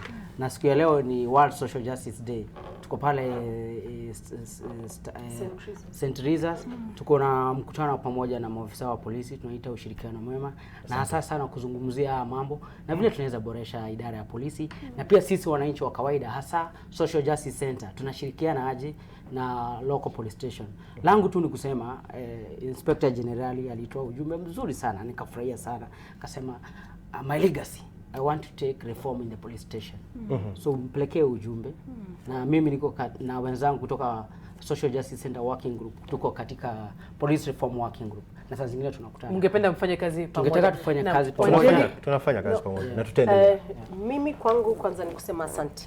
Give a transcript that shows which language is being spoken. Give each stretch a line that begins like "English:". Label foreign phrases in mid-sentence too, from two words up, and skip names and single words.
Swahili: Na siku ya leo ni World Social Justice Day. Tuko pale St. Teresa's. Tuko na mkutano pamoja na maafisa wa polisi, tunaita ushirikiano mwema, na hasa sana kuzungumzia mambo na vile tunaweza boresha idara ya polisi, na pia sisi wananchi wa kawaida, hasa Social Justice Center tunashirikiana aje na
English: local police station.
Swahili: Langu tu ni kusema
English: Inspector General
Swahili: alitoa ujumbe mzuri sana, nikafurahia sana.
English: Akasema my legacy, I want to take reform in the police station.
Swahili: So mpelekee ujumbe. Na mimi niko na wenzangu kutoka Social Justice Center Working Group, tuko katika Police Reform Working Group. Na saa zingine tunakutana. Ungependa mfanye kazi pamoja? Tungetaka tufanye kazi pamoja. Tunafanya kazi pamoja na tutaendelea. Mimi kwangu kwanza ni kusema asante.